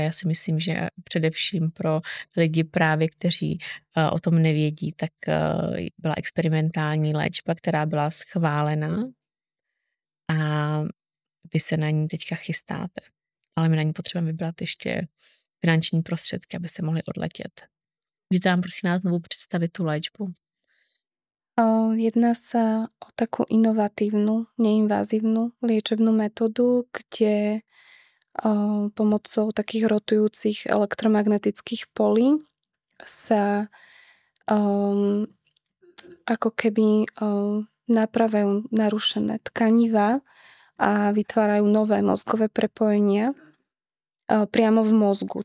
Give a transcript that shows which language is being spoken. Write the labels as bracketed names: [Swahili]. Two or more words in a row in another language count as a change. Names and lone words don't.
[Czech] Já si myslím, že především pro lidi právě, kteří o tom nevědí, tak byla experimentální léčba, která byla schválena a vy se na ní teďka chystáte. Ale my na ní potřebujeme vybrat ještě finanční prostředky, abyste mohli odletět. Můžete nám prosím vás znovu představit tu léčbu? [Slovak] Jedná sa o takú inovatívnu, neinvazívnu liečebnú metódu, kde pomocou takých rotujúcich elektromagnetických polí sa um, ako keby napravajú narušené tkanivá a vytvárajú nové mozgové prepojenia priamo v mozgu.